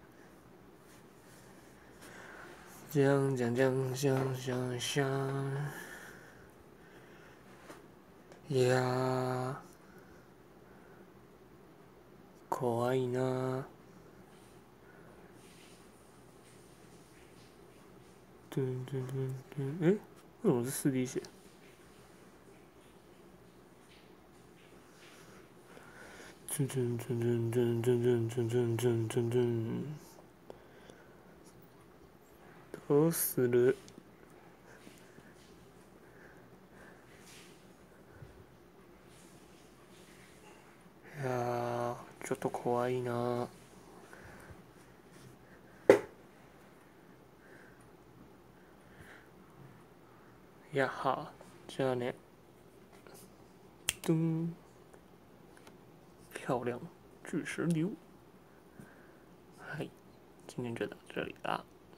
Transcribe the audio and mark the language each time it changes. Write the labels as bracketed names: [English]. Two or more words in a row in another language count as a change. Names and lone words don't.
[Japanese] じゃんじゃんじゃんじゃんじゃんじゃん。いやー、怖いな。え？ [Chinese] 为什么是4滴血？ [Japanese] どうする？いやー、ちょっと怖いな。呀哈，じゃあね。 [Chinese] 噔，漂亮，巨石流。はい、今天就到这里啦。